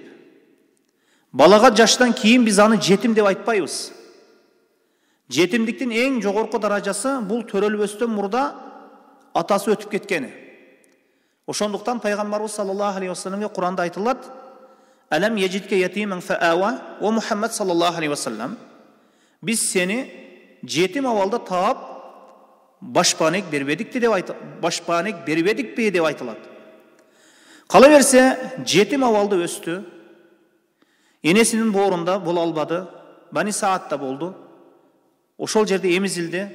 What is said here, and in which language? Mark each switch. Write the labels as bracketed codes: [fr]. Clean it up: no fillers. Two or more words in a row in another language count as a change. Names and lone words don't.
[ky] Балага жаштан кийин биз аны жетим деп айтпайбыз. Жетимдиктин эң жогорку даражасы бул төрөлбөстөн мурда атасы өтүп кеткени. Ошондуктан Пайгамбарыбыз саллаллаху алейхи вассаламга Куранда айтылат: [ar] "ألم يجدك يتيما فآوى", [ky] о Мухаммад [ar] صلى الله عليه وسلم, [ky] biz seni жетим абалда таап башпанек бербедикпи деп айтылат. Кала берсе, жетим абалда өстү. Энесинин боорунда боло албады. Бани Саатта болду. Ошол жерде эмизилди.